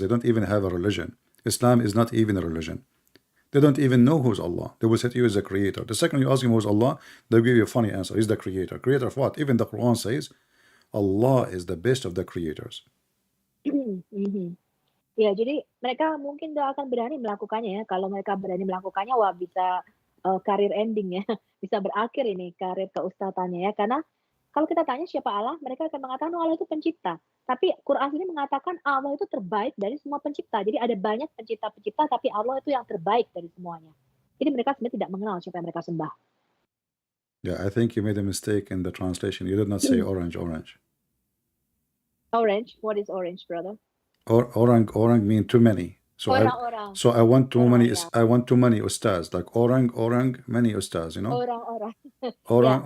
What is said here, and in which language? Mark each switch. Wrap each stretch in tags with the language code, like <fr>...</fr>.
<en>They don't even have a religion. Islam is not even a religion. They don't even know who's Allah. They will say to you is the creator. The second you ask him who's Allah, they'll give you a funny answer. He's the creator. Creator of what? Even the Quran says Allah is the best of the creators.</en> <id>Ya, jadi mereka mungkin gak akan berani melakukannya ya. Kalau mereka berani melakukannya, wah bisa karir ending ya. Bisa berakhir ini karir keustatannya ya. Karena kalau kita tanya siapa Allah, mereka akan mengatakan Allah itu pencipta. Tapi Quran ini mengatakan Allah itu terbaik dari semua pencipta. Jadi ada banyak pencipta-pencipta, tapi Allah itu yang terbaik dari semuanya. Jadi mereka sebenarnya tidak mengenal siapa yang mereka sembah.</id> <en>Yeah, I think you made a mistake in the translation. You did not say orange. Orange? What is orange, brother? Orang mean too many. So</en> <id>Orang-orang.</id> <en>I want too many</en> <id>Orang-orang.</id> <en>I want too many ustaz, like orang many ustaz, you know.</en> <id>Orang-orang.</id>